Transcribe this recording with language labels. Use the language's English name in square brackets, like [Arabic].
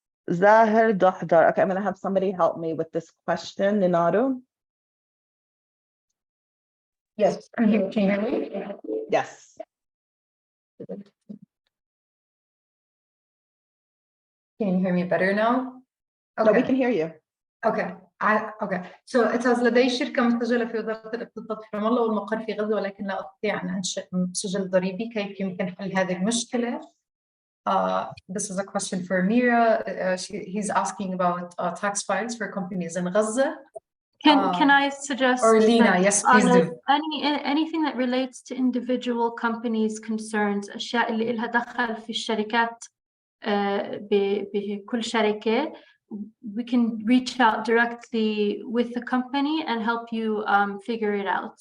[English] Zahir Dohdar. Okay, I'm going to have somebody help me with this question. Ninaru? Yes, can you hear me? Yes. Can you hear me better now? No, we can hear you. Okay. Okay. So it says [Arabic] لدي شركة مسجلة في وزارة الاقتصاد في رام الله والمقر في غزة، ولكن لا أستطيع أن أنشئ سجل ضريبي. كيف يمكن حل هذه المشكلة؟ [English] This is a question for Mira. He's asking about tax files for companies in Gaza. Can I suggest? Or Lina, yes, please do. Anything that relates to individual companies' concerns, [Arabic] أشياء اللي إلها دخل في الشركات بكل شركة, [English] we can reach out directly with the company and help you figure it out.